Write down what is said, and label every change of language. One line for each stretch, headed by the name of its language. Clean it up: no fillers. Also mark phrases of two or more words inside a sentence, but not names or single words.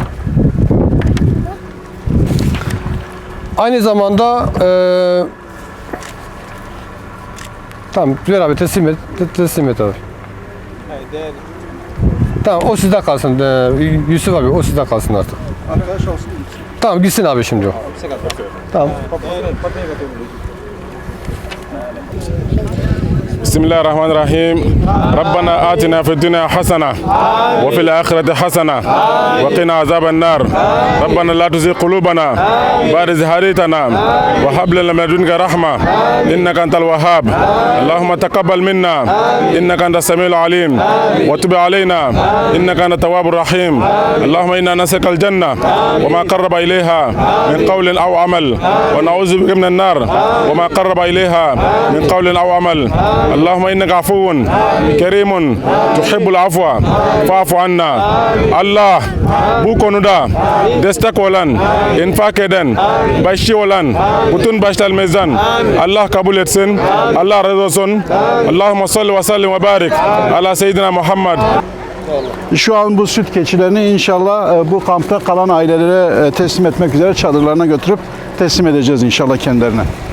Turkish: Aynı zamanda tamam ver abi teslim et abi. Tamam o sizde kalsın Yusuf abi, o sizde kalsın artık. Arkadaş olsun. Tamam gitsin abi şimdi o. Tamam.
Arabic: بسم الله الرحمن الرحيم ربنا آتنا في الدنيا حسنة وفي الآخرة حسنة وقنا عذاب النار ربنا لا تزغ قلوبنا بعد إذ هديتنا وهب لنا من لدنك رحمة إنك أنت الوهاب اللهم تقبل منا إنك أنت السميع العليم وتب علينا إنك أنت التواب الرحيم اللهم إنا نسألك الجنة وما قرب إليها من قول أو عمل ونعوذ بك من النار وما قرب إليها من قول أو عمل اللهم إنك عفو كريم تحب العفو فاعف عنا الله
Turkish: bu konuda destek olan, infak eden, başçı olan bütün başlarımızdan Allah kabul etsin. Allah razı olsun.
Arabic: اللهم صل وسلم وبارك على سيدنا محمد.
Turkish: Şu an bu süt keçilerini inşallah bu kampta kalan ailelere teslim etmek üzere çadırlarına götürüp teslim edeceğiz inşallah kendilerine.